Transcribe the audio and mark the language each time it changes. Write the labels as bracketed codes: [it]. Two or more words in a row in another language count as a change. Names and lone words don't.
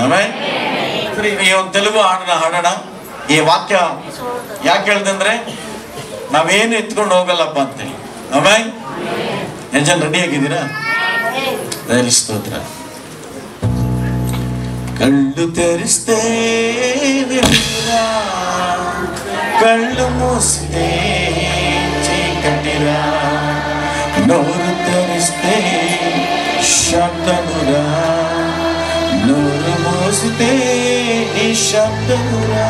[kn] ಆಮೇಲೆ ಈ ಒಂದು ತೆಲುಗು ಹಾಡನ್ನ ಹಾಡೋಣ. ಈ ವಾಕ್ಯ ಯಾಕೆ ಹೇಳ್ದಂದ್ರೆ ನಾವೇನು ಎತ್ಕೊಂಡು ಹೋಗಲ್ಲಪ್ಪ ಅಂತೇಳಿ. ಆಮೇಲೆ ಜನ ರೆಡಿ ಆಗಿದ್ದೀರಾ? ಸ್ತೋತ್ರ. [te] ಕళ్ళు తెరిస్తే వెలుగురా, కళ్ళు మూస్తే చీకటిరా, నోరు తెరిస్తే శబ్దమురా, నోరు మూస్తే నిశ్శబ్దమురా.